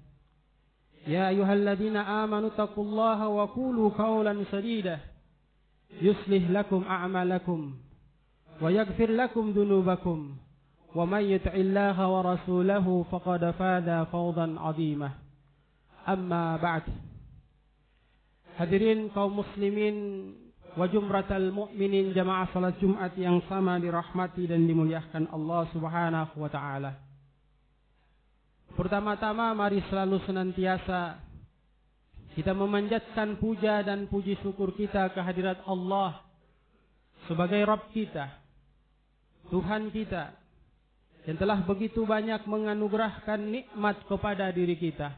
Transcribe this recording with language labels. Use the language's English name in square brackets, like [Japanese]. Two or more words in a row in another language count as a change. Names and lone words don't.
[Arabic] يا أيها الذين آمنوا اتقوا الله وقولوا قولا سديدا يصلح لكم أعمالكم ويغفر لكم ذنوبكم ومن يطع الله ورسوله فقد فاز فوزا عظيما أما بعد. [Indonesian] Hadirin kaum [Arabic] المسلمين وزمرة المؤمنين [Indonesian] jamaah salat Jumat yang sama dirahmati dan dimuliakan Allah [Arabic] سبحانه وتعالى. [Indonesian] Pertama-tama mari selalu senantiasa kita memanjatkan puja dan puji syukur kita kehadirat Allah sebagai Rabb kita, Tuhan kita yang telah begitu banyak menganugerahkan nikmat kepada diri kita.